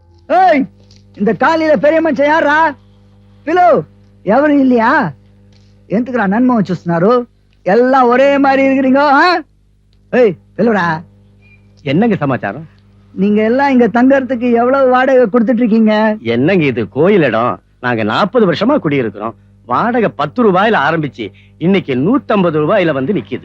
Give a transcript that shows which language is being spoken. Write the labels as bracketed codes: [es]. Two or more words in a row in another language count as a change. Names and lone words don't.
[ta] ஏய், இந்த காலையில பெரிய மனுஷன் யாரா? [te] పిలు ఎవరు இல்லையா? ఎందుకురా నన్ను చూస్తున్నారు? [ta] எல்லாம் ஒரே மாதிரி இருக்கிறீங்க. ஏய் పిలుடா. என்னங்க சமாச்சாரம்? நீங்க எல்லாம் இங்க தங்கறதுக்கு எவ்வளவு வாடகை கொடுத்துட்டு இருக்கீங்க? என்னங்க இது கோயில் இடம். நாங்க 40 வருஷமா குடியிருக்கிறோம். வாடகை 10 ரூபாயில ஆரம்பிச்சு இன்னைக்கு 150 ரூபாயில வந்து நிக்குது.